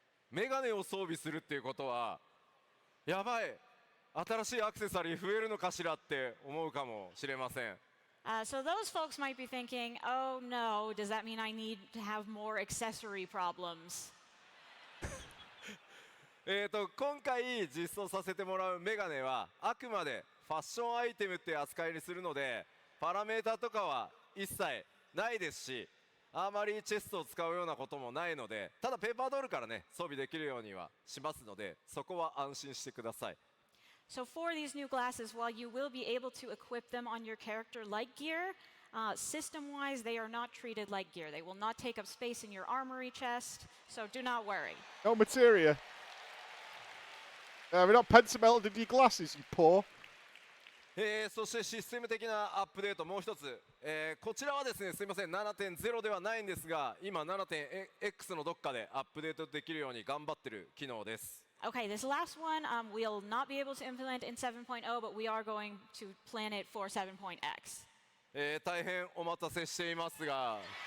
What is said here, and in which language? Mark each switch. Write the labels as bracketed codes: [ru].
[ja] メガネを装備するっていうことはやばい、新しいアクセサリー増えるのかしらって思うかもしれません。 [en] So those folks might be thinking, oh no, does that mean I need to have more accessory problems? [ja] 今回実装させてもらうメガネはあくまでファッションアイテムって扱いにするのでパラメータとかは一切ないですし、あまりチェストを使うようなこともないので、ただペーパードールからね装備できるようにはしますので、そこは安心してください。 [en] So for these new glasses, while you will be able to equip them on your character like gear, system-wise they are not treated like gear. They will not take up space in your armory chest, so do not worry. No materia. We're not pencil melted into your glasses, you poor. [ja] そしてシステム的なアップデートもう一つ、こちらはですね、すみません 7.0 ではないんですが、今 7.x のどっかでアップデートできるように頑張ってる機能です。 [en] Okay, this last one we'll not be able to implement in 7.0, but we are going to plan it for 7.x. [ja] 大変お待たせしていますが、